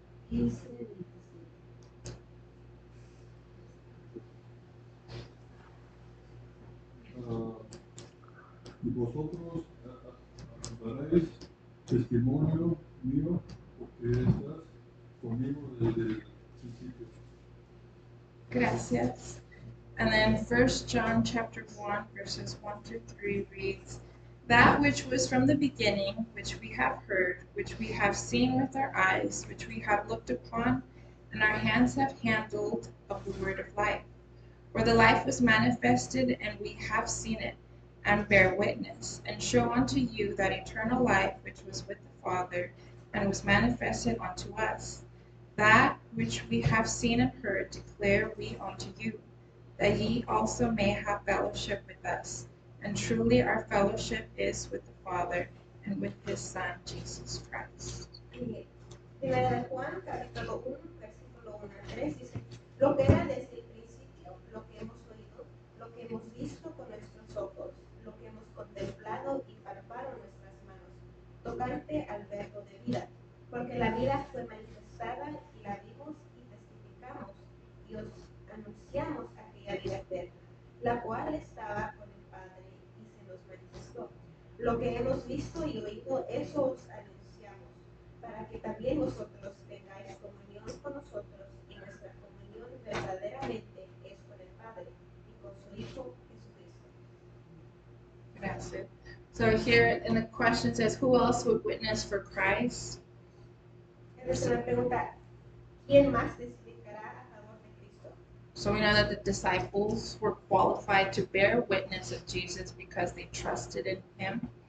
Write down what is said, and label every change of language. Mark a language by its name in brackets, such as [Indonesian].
[Spanish] 15, 27, ¿no? Y vosotros daréis testimonio mío, porque estás conmigo desde el principio. Gracias. [English] And then 1 John chapter 1, verses 1 through 3 reads, that which was from the beginning, which we have heard, which we have seen with our eyes, which we have looked upon, and our hands have handled of the word of life. For the life was manifested, and we have seen it, and bear witness, and show unto you that eternal life which was with the Father, and was manifested unto us. That which we have seen and heard declare we unto you, that ye also may have fellowship with us. And truly our fellowship is with the Father and with his Son, Jesus Christ. [Spanish] Primera de Juan, capítulo 1, versículo 1 al 3, dice, lo que era desde el principio, lo que hemos oído, lo que hemos visto con nuestros ojos, lo que hemos contemplado y palparon nuestras manos, tocante al verbo de vida, porque la vida fue manifestada y la vimos y testificamos y os anunciamos aquella vida eterna, la cual estaba con el Padre y se nos manifestó. Lo que hemos visto y oído, eso os anunciamos, para que también vosotros tengáis comunión con nosotros, y nuestra comunión verdaderamente es con el Padre y con su Hijo Jesucristo. Gracias. [English] So here in the question says, who else would witness for Christ? [Spanish] Entonces la pregunta, ¿quién más testificará a favor de Cristo? [English] So we know that the disciples were qualified to bear witness of Jesus because they trusted in him.